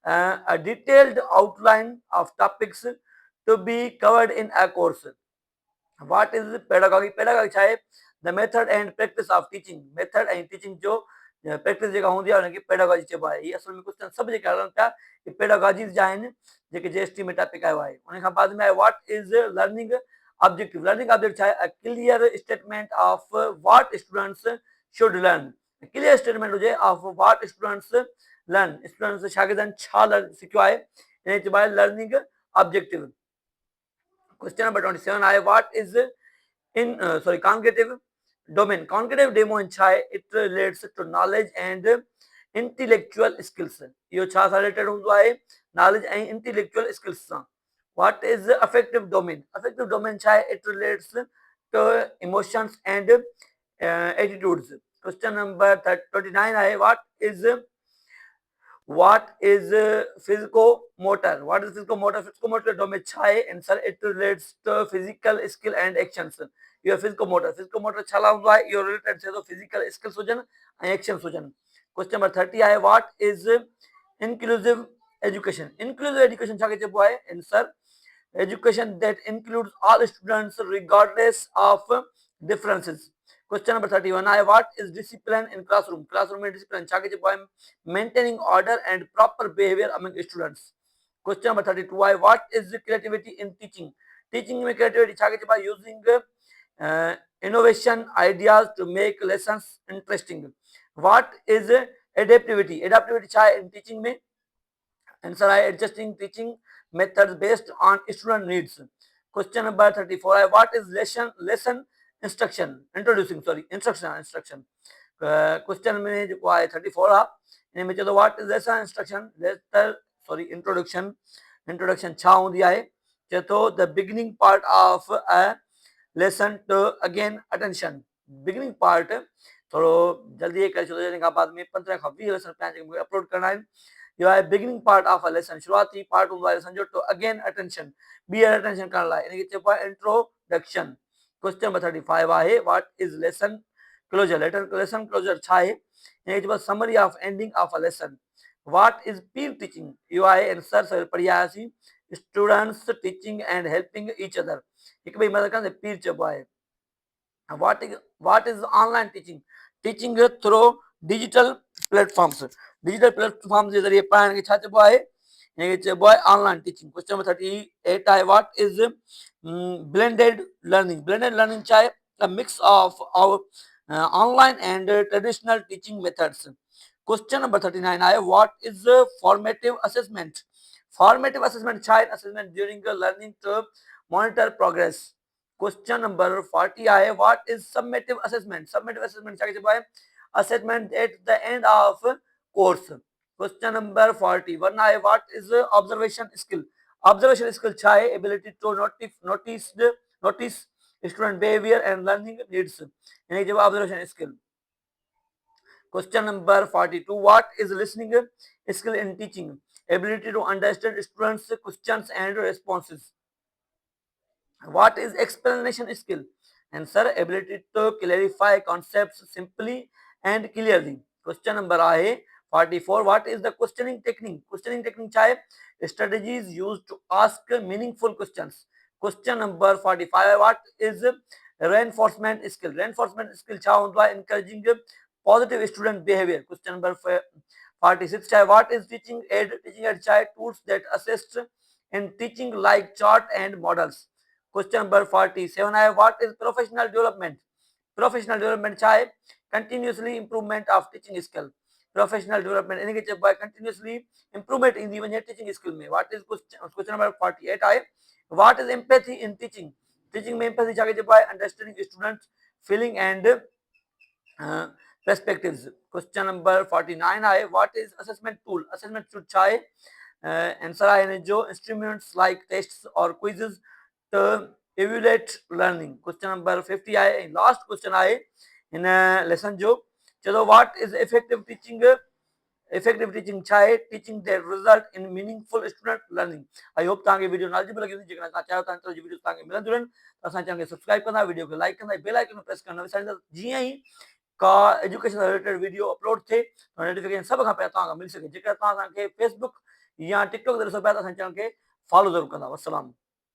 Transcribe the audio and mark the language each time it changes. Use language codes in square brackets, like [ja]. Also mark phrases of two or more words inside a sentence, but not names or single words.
[en] a detailed outline of topics to be covered in a course. What is pedagogy? Pedagogy [sd] छा आहे [en] the method and practice of teaching. Method and teaching [sd] जो practice जेका हूंदी आहे हुनखे pedagogy चइबो आहे. हीअ असल में क्वेश्चन सभु जेके हलनि पिया हे pedagogies जा आहिनि जेके JST में टॉपिक आयो आहे. उन खां बाद में आहे [en] what is learning objective. Learning objective [sd] छा आहे [en] a clear statement of what students should learn. Clear statement हुजे of what students learn. [sd] Students शागिर्दनि छा सिखियो आहे हिन चइबो आहे [en] learning objective. Question number 27 I what is in cognitive domain. Cognitive domain [sd] छा आहे [en] it relates to knowledge and intellectual skills. [sd] इहो छा सां related हूंदो आहे knowledge ऐं [en] intellectual skills [sd] सां. [en] What is affective domain? Affective domain [sd] छा आहे [en] it relates to emotions and attitudes. Question number 29 आहे what is physicomotor? What is physicomotor? Physicomotor domain [sd] छा आहे [en] answer it relates to physical skill and actions. Your physicomotor [sd] छा हूंदो आहे इहो related थिए थो [en] physical skills [sd] हुजनि ऐं actions हुजनि. [en] Question number 30 आहे what is inclusive education? Inclusive education [sd] छा खे चइबो आहे [en] answer education that includes all students regardless of differences. Question number 31 I what is discipline in classroom? Classroom में discipline [sd] छा खे चइबो आहे [en] maintaining order and proper behavior among students. Question number 32 I what is creativity in teaching? Teaching में creativity [sd] छा खे चइबो आहे [en] using innovation ideas to make lessons interesting. What is adaptivity? Adaptivity [sd] छा आहे [en] in teaching में answer I adjusting teaching methods based on student needs. Question number 34 what is lesson instruction instruction. Question [sd] में जेको आहे 34 आहे हिन में चए थो [en] what is lesson instruction introduction [sd] छा हूंदी आहे चए थो [en] the beginning part of a lesson to again attention. Beginning part [sd] थोरो जल्दी करे छॾो हिन खां बाद में 15 खां 20 लेसन पिया जेके मूंखे अपलोड करणा आहिनि. इहो आहे [en] beginning part of a lesson [sd] शुरूआती पार्ट हूंदो आहे लेसन जो [en] to again attention [sd] ॿीहर अटेंशन करण लाइ इनखे चइबो आहे इंट्रोडक्शन. [en] question number 35 आहे what is lesson closure. lesson closure [sd] छा आहे हिनखे चइबो आहे [en] summary of ending of a lesson. what is peer teaching [sd] इहो आहे आंसर सभु पढ़ी आयासीं [en] students teaching and helping each other [sd] हिकु ॿिए मदद कंदे पीर चइबो आहे. [en] What is online teaching? Teaching through digital platforms. Digital platforms [sd] जे ज़रिए पढ़ाइण खे छा चइबो आहे हिनखे चइबो आहे [en] online teaching. question number 38 आहे what is blended learning. Blended learning [sd] छा आहे [en] a mix of our online and traditional teaching methods. Question number 39 आहे what is formative assessment. Formative assessment [sd] छा आहे [en] assessment during learning to monitor progress. Question number 40 आहे what is summative assessment. Summative assessment [sd] छा खे चइबो आहे [en] assessment at the end of course. Question number 41 आहे what is observation skill. Observation skill [sd] छा आहे [en] ability to notice student behavior and learning needs [sd] हिनखे चइबो आहे [en] observation skill. Question number 42 what is listening skill in teaching. Ability to understand students questions and responses. What is explanation skill? Answer ability to clarify concepts simply and clearly. Question number आहे 44 what is the questioning technique. Questioning technique [sd] छा आहे [en] strategies used to ask meaningful questions. Question number 45 what is reinforcement skill. Reinforcement skill [sd] छा हूंदो आहे [en] encouraging positive student behavior. Question number 46 [sd] छा आहे [en] what is teaching aid. Teaching aid [sd] छा आहे [en] tools that assist in teaching like chart and models. Question number 47 है what is professional development. Professional development [sd] छा है [en] continuously improvement of teaching skill. Professional development [sd] इनके चइबो आहे [en] continuously improvement [sd] ईंदी वञे [en] teaching skill में. What is question number 48 आहे what is empathy in teaching. Teaching में empathy [sd] छा खे चइबो आहे [en] understanding students feeling and perspectives. Question number 49 आहे what is assessment tool. Assessment tool [sd] छा आहे आंसर आहे हिन जो [en] instruments like tests or quizzes to evaluate learning. Question number 50 आहे last question [sd] आहे हिन लेसन जो चए थो [en] what is effective teaching. Effective teaching [sd] छा आहे [en] teaching that result in meaningful student learning. I hope [sd] तव्हांखे वीडियो नॉलेजेबल लॻी हूंदी. जेकॾहिं तव्हां चाहियो था [en] interview video [sd] तव्हांखे मिलंदियूं आहिनि त असां चैनल खे सब्सक्राइब कंदा वीडियो खे लाइक कंदा [en] bell icon [sd] प्रेस करणु विसारींदा जीअं ई का [en] education related video [sd] अपलोड थिए नोटिफिकेशन सभ खां पहिरियों तव्हां खां मिली सघे. जेकर तव्हां असांखे फेसबुक या टिकटॉक ज़रिए पिया था असांजे चैनल खे फॉलो ज़रूरु कंदा। वस्सलाम।